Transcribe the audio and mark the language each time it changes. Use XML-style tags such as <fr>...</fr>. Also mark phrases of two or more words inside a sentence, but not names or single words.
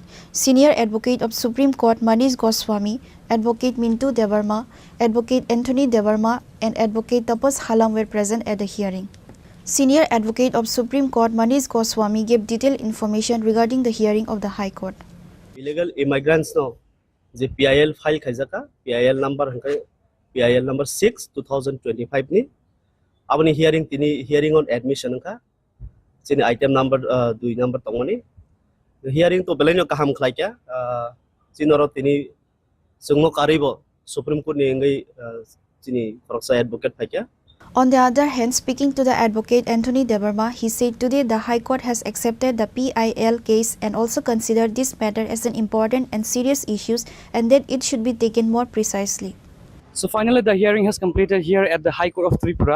<en>Senior Advocate of Supreme Court Manish Goswami, Advocate Mintu Debarma, Advocate Anthony Debarma and Advocate Tapas Halam were present at the hearing. Senior Advocate of Supreme Court Manish Goswami gave detailed information regarding the hearing of the High Court. Illegal immigrants</en> <trp>no</trp> <en>the PIL file</en> <trp>khaijaka</trp> <en>PIL number</en> <trp>6 2025 ni abani</trp> <en>hearing on admission</en> <trp>ka chini</trp> <en>item number 2 number</en> <trp>tongoni hearing to belenyo kaham khlaikya chinoro tini sungmo karibo Supreme Court ni ngai chini</trp> <en>proxy advocate</en> <trp>phaikya.</trp> <en>On the other hand, speaking to the advocate Anthony Debarma, he said today the High Court has accepted the PIL case and also considered this matter as an important and serious issue and that it should be taken more precisely. So finally the hearing has completed here at the High Court of Tripura.</en>